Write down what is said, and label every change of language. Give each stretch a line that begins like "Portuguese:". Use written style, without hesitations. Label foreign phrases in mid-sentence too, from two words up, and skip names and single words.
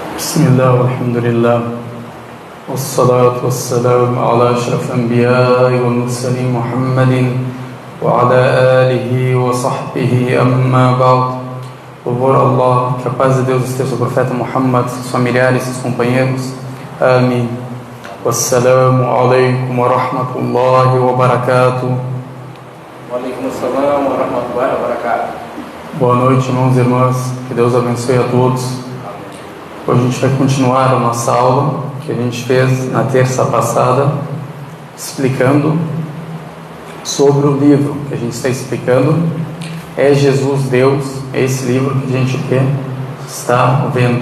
Arabic: بسم الله والحمد لله والصلاة والسلام على أشرف الأنبياء والمرسلين محمد وعلى آله وصحبه أما بعد.
Portuguese: Louvor a Allah, que a paz de Deus esteja sobre o profeta Muhammad, seus familiares, seus companheiros. Amém.
Arabic: والسلام عليكم ورحمة الله وبركاته. وعليكم السلام ورحمة الله وبركاته.
Portuguese: Boa noite, irmãos e irmãs. Que Deus abençoe a todos. Hoje a gente vai continuar a nossa aula que a gente fez na terça passada, explicando sobre o livro que a gente está explicando. É Jesus Deus, é esse livro que a gente está vendo.